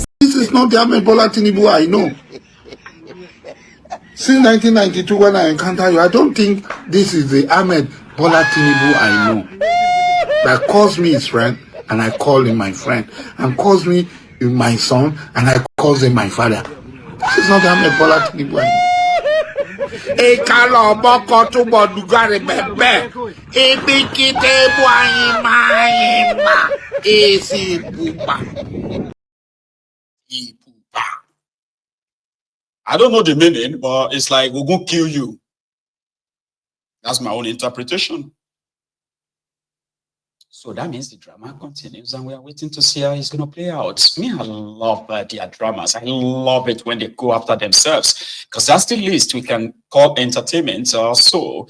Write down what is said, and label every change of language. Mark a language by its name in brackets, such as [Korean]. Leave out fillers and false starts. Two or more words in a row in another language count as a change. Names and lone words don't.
[English] This is not the Amaewhule Tinubu I know. Since 1992, when I encounter you, I don't think this is the Amaewhule Tinubu I know. That calls me his friend, and I call him my friend, and calls me my son, and I call him my father. This is not the Amaewhule Tinubu I know. [Izon] Ekalo boko tubo dugare bebe. Ebikite buayima. Esi pupa. Ipupa. [English] I don't know the meaning, but it's like, we're going to kill you. That's my own interpretation. So that means the drama continues, and we are waiting to see how it's going to play out. Me, I love their dramas. I love it when they go after themselves, because that's the least we can call entertainment or so.